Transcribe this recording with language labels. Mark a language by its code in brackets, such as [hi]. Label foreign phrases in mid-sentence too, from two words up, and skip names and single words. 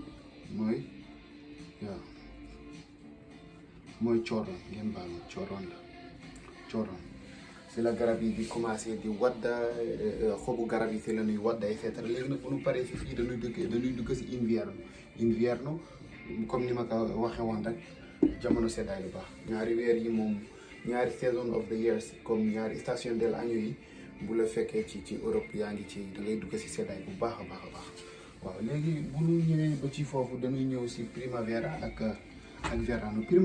[wo] mooy cooroon ngeen baal ma cooroon si la garab yi di commencé di wadda xobu garab yi si la ñuy wadda [fr] et cetera. [wo] léegi nag bu ñu paree si fii dañuy dugg si invierno comme ni ma ko waxee woon rek jamono seddaay lu baax ñaari weer yi moom ñaari [en] season of the years [wo] comme ñaari station [es] del año [wo] yi bu la fekkee ci Europe yaa ngi ci da ngay dugg si seddaay bu baax a baax. waaw léegi bu ñu ñëwee ba ci foofu dañuy ñëw si primavera ak verano.